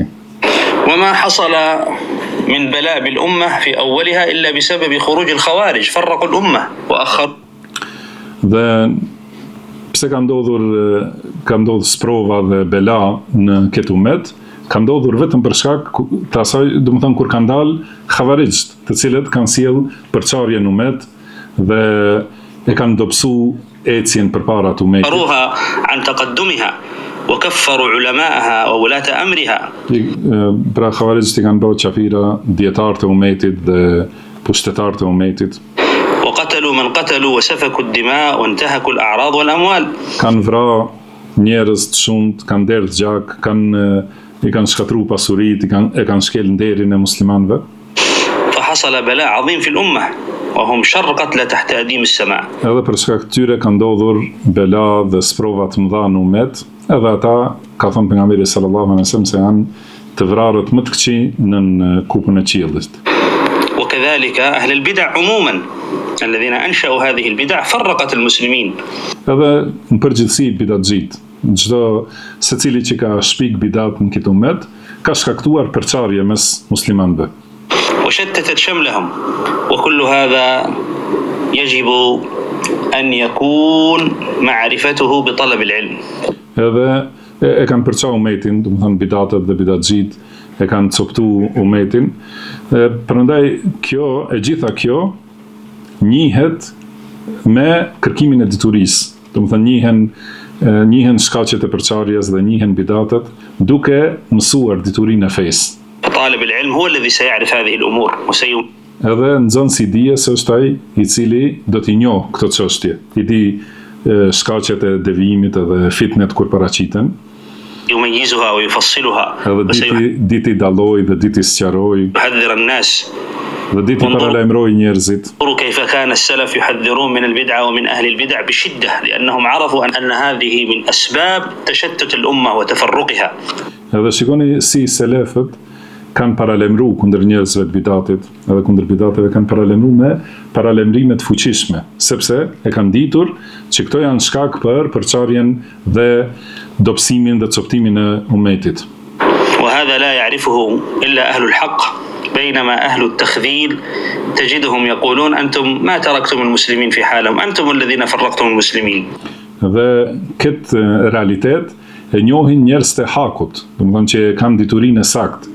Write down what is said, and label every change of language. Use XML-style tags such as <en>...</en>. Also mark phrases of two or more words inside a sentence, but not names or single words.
<ar>وما حصل من بلاء بالأمة في أولها إلا بسبب خروج الخوارج فرقوا الأمة وأخر.</ar> <sq>Dhe pse ka ndodhur sprova dhe bela në këtë umet, ka ndodhur vetëm për shkak të asaj, domethënë kur kanë dalë xhavarixht, të cilët kanë sjell përçarje në umet dhe e kanë dobësu ecjen përpara të umetit.</sq> <ar>عن تقدمها وكفروا علماءها وولاة أمرها.</ar> <sq>Pra xhavarixht i kanë bërë qafira dietarë të umetit dhe pushtetarë të umetit.</sq> <ar>وقتلوا من قتلوا وسفكوا الدماء وانتهكوا الأعراض والأموال.</ar> <sq>Kanë vrarë njerëz të shumt, kanë derë gjak, i kanë shkatruar pasuritë, e kanë shkel nderin e muslimanëve.</sq> <ar>فحصل بلاء عظيم في الأمة وهم شر قتلى تحت أديم السماء.</ar> <sq>Edhe për shkak të tyre ka ndodhur bela dhe sprova të mëdha në umet, edhe ata ka thënë pejgamberi</sq> <ar>صلى الله عليه وسلم</ar> <sq>se janë të vrarët më të këqij në kupën e qiellit.</sq> <ar>وكذلك أهل البدع عموما الذين أنشأوا هذه البدع فرقت المسلمين.</ar> <sq>Edhe në përgjithësi bidatxhit, çdo secili që ka shpik bidat në këtë umet, ka shkaktuar përçarje mes muslimanëve.</sq> <ar>وشتتت شملهم وكل هذا يجب أن يكون معرفته بطلب العلم.</ar> <sq>Edhe e kanë përqa umetin, do të thënë bidatët dhe bidatxhit e kanë coptu umetin. Prandaj gjitha kjo njihet me kërkimin e diturisë. Do të thënë njihen shkaqet e përçarjes dhe njihen bidatët duke mësuar diturinë e fesë.</sq> <ar>طالب العلم هو الذي سيعرف هذه الأمور</ar> <sq>Edhe nxënësi i dijes është ai i cili do t'i njohë këto çështje. I di shkaqet e devijimit edhe fitnet kur paraqiten.</sq> <ar>يميزها ويفصلها</ar> <sq>Edhe diti dalloj dhe diti sqaroj.</sq> <ar>يحذر الناس</ar> <sq>Dhe diti paralajmëroj njerëzit.</sq> <ar>كيف كان السلف يحذرون من البدعة ومن أهل البدع بشدة لأنهم عرفوا أن هذه من أسباب تشتت الأمة وتفرقها.</ar> <sq>Edhe shikoni si selefët kanë paralajmëru kundër njerëzve të bidatit, edhe kundër bidateve kanë paralajmëru me paralajmërime të fuqishme, sepse e kanë ditur që këto janë shkak për përçarjen dhe dobësimin dhe coptimin e umetit.</sq> <ar>وهذا لا يعرفه إلا أهل الحق بينما أهل التخذيل تجدهم يقولون أنتم ما تركتم المسلمين في حالهم أنتم الذين فرقتم المسلمين.</ar> <sq>Dhe këtë realitet e njohin njerëz të hakut, do të thonë që kanë diturinë e saktë.</sq>